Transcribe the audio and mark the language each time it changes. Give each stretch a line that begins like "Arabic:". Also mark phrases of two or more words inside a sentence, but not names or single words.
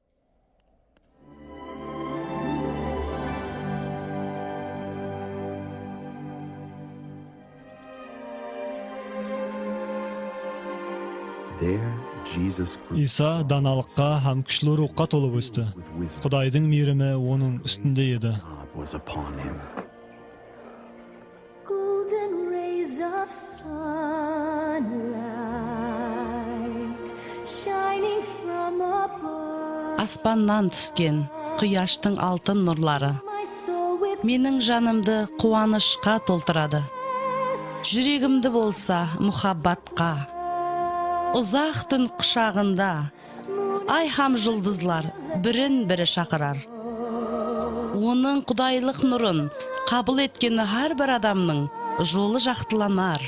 Kara-Kalpak: Иса даналыққа һәм күчлі рухқа толып өсті. Құдайдың мейірімі оның үстінде еді.
English: Golden rays of sunlight shining from above.
Kara-Kalpak: Аспаннан түскен құяштың алтын нұрлары
English: My soul with
Kara-Kalpak: менің жанымды қуанышқа толтырады. Жүрегімді болса мұхаббатқа. Ұзақ түн құшағында ай һәм жұлдызлар бірін-бірі шақырар. Оның құдайлық нұрын қабыл еткені әрбір адамның жолы жақтыланар.